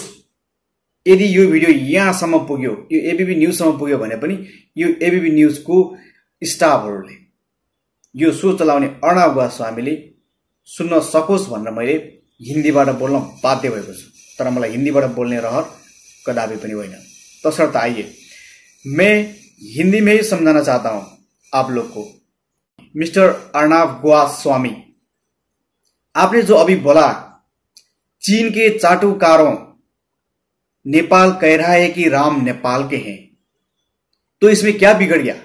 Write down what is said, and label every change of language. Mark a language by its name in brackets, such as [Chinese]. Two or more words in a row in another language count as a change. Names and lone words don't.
[Nepali] यदि यो भिडियो यहाँसम्म पुग्यो, यो एबीपी न्यूजसम्म पुग्यो भने पनि यो एबीपी न्यूजको स्टाफहरूले, यो शो चलाउने अर्नाब गोस्वामीले सुन्न सकोस् भनेर मैले हिन्दीबाट बोल्न बाध्य भएको छु। तर मलाई हिन्दीबाट बोल्ने रहर कदापि पनि होइन। [Hindi] तसर्थ आइए मैं हिंदी में ही समझाना चाहता हूं आप लोग को। मिस्टर अर्नाब गोस्वामी, आपने जो अभी बोला चीन के चाटुकारों नेपाल कह रहा है कि राम नेपाल के हैं, तो इसमें क्या बिगड़ गया?